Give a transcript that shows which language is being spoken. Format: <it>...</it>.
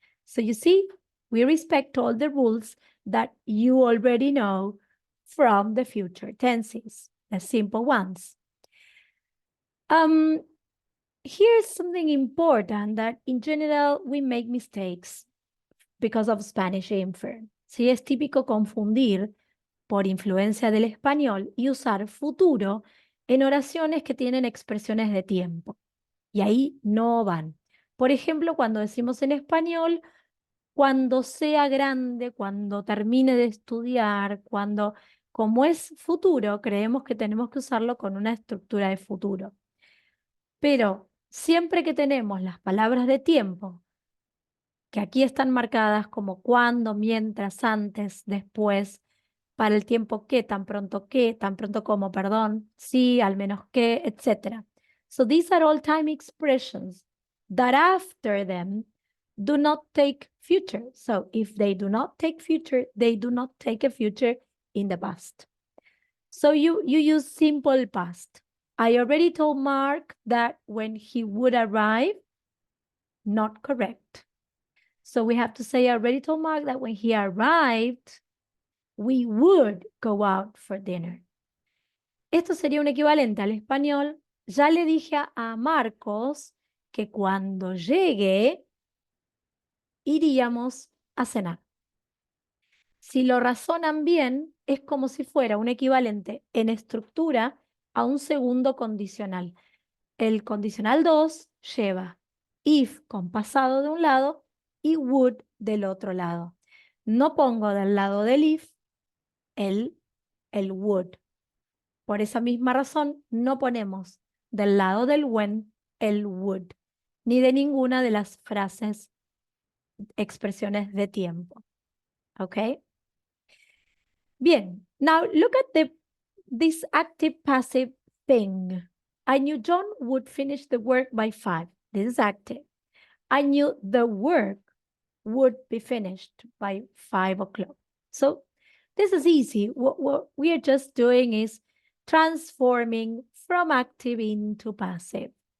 <en>So you see, we respect all the rules that you already know from the future tenses, the simple ones. Here's something important that in general we make mistakes because of Spanish influence.</en> <es>Sí, es típico confundir por influencia del español y usar futuro en oraciones que tienen expresiones de tiempo. Y ahí no van. Por ejemplo, cuando decimos en español, cuando sea grande, cuando termine de estudiar, cuando, como es futuro, creemos que tenemos que usarlo con una estructura de futuro. Pero siempre que tenemos las palabras de tiempo, que aquí están marcadas como cuando, mientras, antes, después, para el tiempo que, tan pronto como, perdón, sí, al menos que, etc. So these are all time expressions that after them do not take future. So if they do not take future, they do not take a future in the past. So you use simple past. I already told Mark that when he would arrive, not correct. So we have to say, I already told Mark that when he arrived, we would go out for dinner. Esto sería un equivalente al español. Ya le dije a Marcos que cuando llegue, iríamos a cenar. Si lo razonan bien, es como si fuera un equivalente en estructura a un segundo condicional. El condicional 2 lleva if con pasado de un lado y would del otro lado. No pongo del lado del if el would. Por esa misma razón, no ponemos del lado del when el would, ni de ninguna de las frases, expresiones de tiempo. ¿Ok? Bien,</es> <en>now look at this active passive thing. I knew John would finish the work by 5. This is active. I knew the work would be finished by 5 o'clock. So this is easy. What we are just doing is transforming from active into passive.</en>